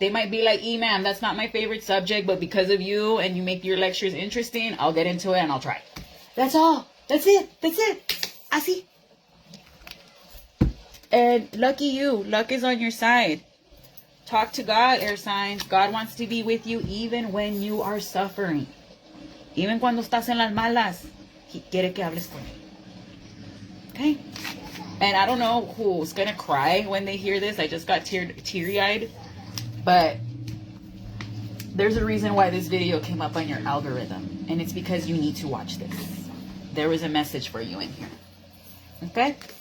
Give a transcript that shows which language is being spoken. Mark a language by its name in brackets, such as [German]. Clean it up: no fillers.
[English] They might be like, ma'am, that's not my favorite subject, but because of you and you make your lectures interesting, I'll get into it and I'll try. That's all. That's it. That's it. Así. And lucky you. Luck is on your side. Talk to God, air signs. God wants to be with you even when you are suffering. Even [Spanish] cuando estás en las malas, He quiere que hables con Él. [English] Okay? And I don't know who's going to cry when they hear this. I just got teary-eyed. But there's a reason why this video came up on your algorithm. And it's because you need to watch this. There was a message for you in here. Okay?